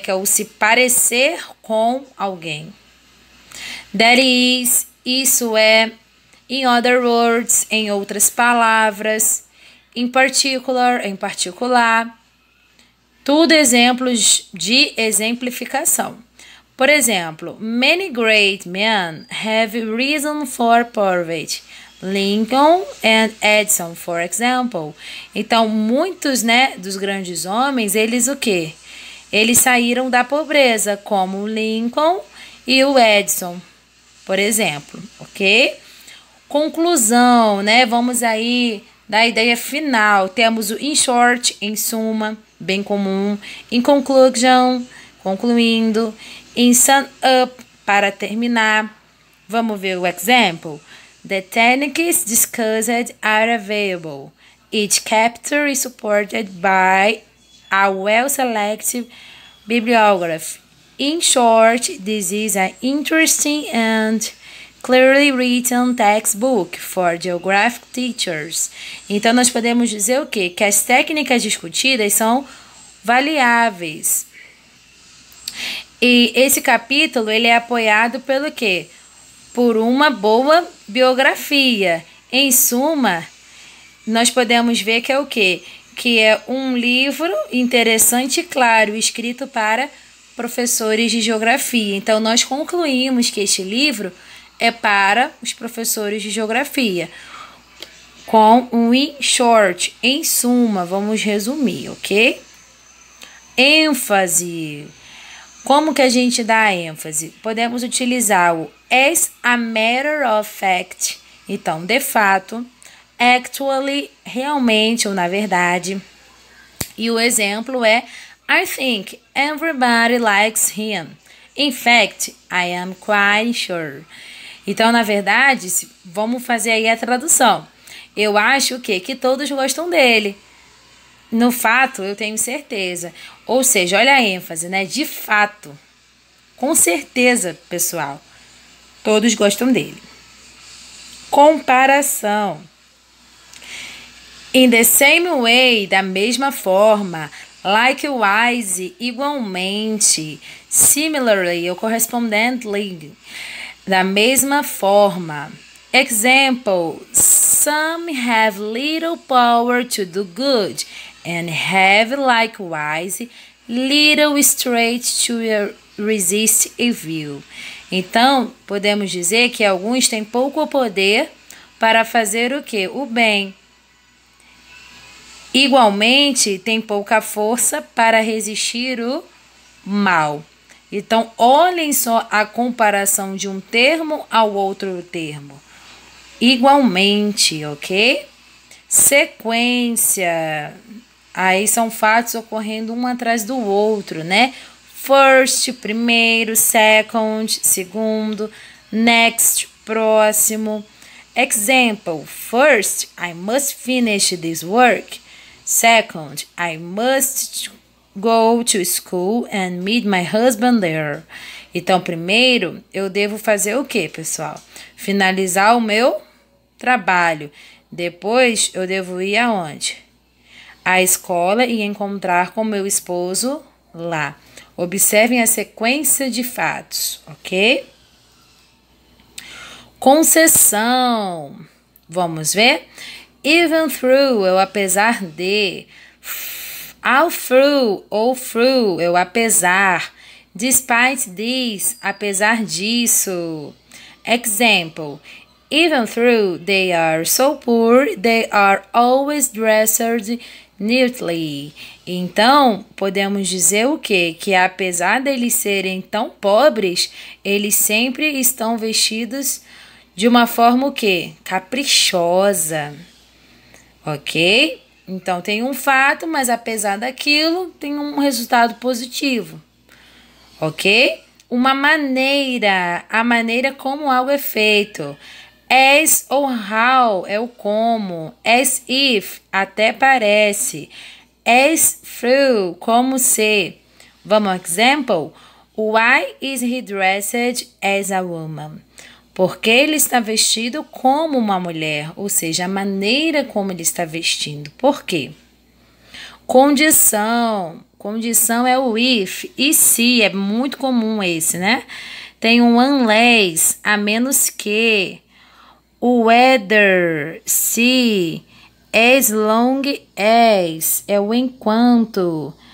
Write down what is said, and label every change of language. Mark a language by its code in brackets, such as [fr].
[pt] Que é o se parecer com alguém. [en] That is, [pt] isso é. [en] In other words, [pt] em outras palavras. [en] In particular, [pt] em particular. Tudo exemplos de exemplificação. Por exemplo, [en] many great men have risen for poverty. Lincoln and Edison, for example. [pt] Então, muitos, né, dos grandes homens, eles o quê? Eles saíram da pobreza, como o Lincoln e o Edison, por exemplo, ok? Conclusão, né? Vamos aí da ideia final. Temos o [en] in short, [pt] em suma, bem comum. [en] In conclusion, [pt] concluindo. [en] In sum up, [pt] para terminar. Vamos ver o [en] example. The techniques discussed are available. Each chapter is supported by a well-selected bibliography. In short, this is an interesting and clearly written textbook for geographic teachers. [pt] Então, nós podemos dizer o quê? Que as técnicas discutidas são variáveis. E esse capítulo, ele é apoiado pelo quê? Por uma boa biografia. Em suma, nós podemos ver que é o quê? Que é um livro interessante e claro, escrito para professores de geografia. Então, nós concluímos que este livro é para os professores de geografia. Com um [en] in short, [pt] em suma, vamos resumir, ok? ênfase. Como que a gente dá ênfase? Podemos utilizar o [en] as a matter of fact. [pt] Então, de fato, [en] actually, [pt] realmente ou na verdade. E o exemplo é [en] I think everybody likes him. In fact, I am quite sure. [pt] Então, na verdade, vamos fazer aí a tradução. Eu acho o quê? Que todos gostam dele. No fato, eu tenho certeza. Ou seja, olha a ênfase, né? De fato. Com certeza, pessoal. Todos gostam dele. Comparação. [en] In the same way, [pt] da mesma forma. [en] Likewise, [pt] igualmente. [en] Similarly, [pt] ou [en] correspondently. [pt] Da mesma forma. [en] Example. Some have little power to do good. And have likewise little strength to resist evil. [pt] Então, podemos dizer que alguns têm pouco poder para fazer o quê? O bem. Igualmente, têm pouca força para resistir o mal. Então, olhem só a comparação de um termo ao outro termo. Igualmente, ok? Sequência. Aí são fatos ocorrendo um atrás do outro, né? [en] First, [pt] primeiro, [en] second, [pt] segundo, [en] next, [pt] próximo. [en] Example, first, I must finish this work. Second, I must go to school and meet my husband there. [pt] Então, primeiro, eu devo fazer o quê, pessoal? Finalizar o meu trabalho. Depois, eu devo ir aonde? À escola e encontrar com meu esposo lá. Observem a sequência de fatos, ok? Concessão. Vamos ver? [en] Even through, [pt] eu apesar de. [en] All through, [pt] ou [en] through, [pt] eu apesar. [en] Despite this, [pt] apesar disso. [en] Example. Even though they are so poor, they are always dressed neatly. [pt] Então, podemos dizer o quê? Que apesar deles serem tão pobres, eles sempre estão vestidos de uma forma o quê? Caprichosa. Ok? Então, tem um fato, mas apesar daquilo, tem um resultado positivo. Ok? Uma maneira, a maneira como algo é feito. As ou how é o como. [en] As if, [pt] até parece. [en] As through, [pt] como se. Vamos ao [en] example? Why is he dressed as a woman? [pt] Porque ele está vestido como uma mulher, ou seja, a maneira como ele está vestindo. Por quê? Condição. Condição é o if. E se, é muito comum esse, né? Tem um [en] unless, [pt] a menos que. O [en] whether, [pt] se, [en] as long as, [pt] é o enquanto.